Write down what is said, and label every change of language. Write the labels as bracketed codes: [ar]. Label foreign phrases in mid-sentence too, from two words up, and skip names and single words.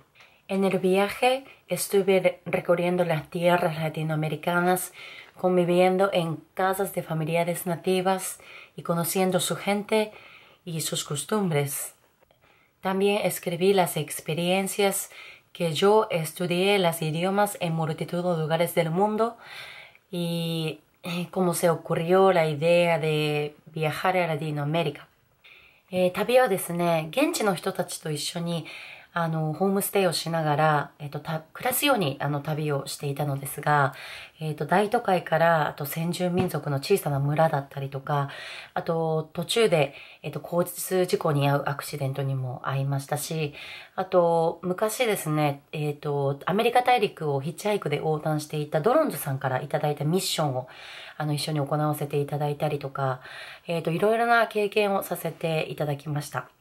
[es] En el viaje estuve recorriendo las tierras latinoamericanas, conviviendo en casas de familiares nativas y conociendo su gente y sus costumbres. También escribí las experiencias que yo estudié los idiomas en multitud de lugares del mundo y cómo se ocurrió la idea de viajar a Latinoamérica. [ja] 旅はですね、現地の人たちと一緒にホームステイをしながら、暮らすように旅をしていたのですが、大都会から、あと先住民族の小さな村だったりとか、あと途中で、交通事故に遭うアクシデントにも遭いましたし、あと昔ですね、アメリカ大陸をヒッチハイクで横断していたドロンズさんからいただいたミッションを一緒に行わせていただいたりとか、いろいろな経験をさせていただきました。